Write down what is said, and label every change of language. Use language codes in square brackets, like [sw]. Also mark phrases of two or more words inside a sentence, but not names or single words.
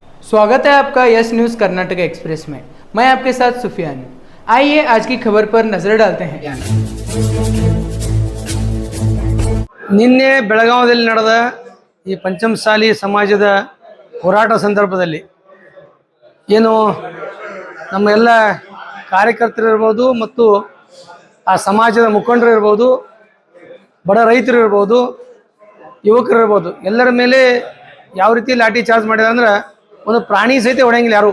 [hi] स्वागत है आपका यस न्यूज़ कर्नाटक एक्सप्रेस में। मैं आपके साथ सुफियान हूँ। आइए आज की खबर पर नजर डालते हैं। [kn] ನಿನ್ನೆ ಬೆಳಗಾವಿಯಲ್ಲಿ ನಡೆದ ಈ ಪಂಚಮಸಾಲಿ ಸಮಾಜದ ಹೋರಾಟ ಸಂದರ್ಭದಲ್ಲಿ ಏನು ನಮ್ಮ ಎಲ್ಲ ಕಾರ್ಯಕರ್ತರು ಇರ್ಬೋದು ಮತ್ತು ಆ ಸಮಾಜದ ಮುಖಂಡರು ಇರ್ಬೋದು, ಬಡ ರೈತರು ಇರ್ಬೋದು, ಯುವಕರು ಇರ್ಬೋದು, ಎಲ್ಲರ ಮೇಲೆ ಯಾವ ರೀತಿ ಲಾಠಿ ಚಾರ್ಜ್ ಮಾಡಿದ ಅಂದ್ರೆ ಒಂದು ಪ್ರಾಣಿ ಸಹಿತ ಹೊಡೆಯಂಗಿಲ್ಲ ಯಾರು.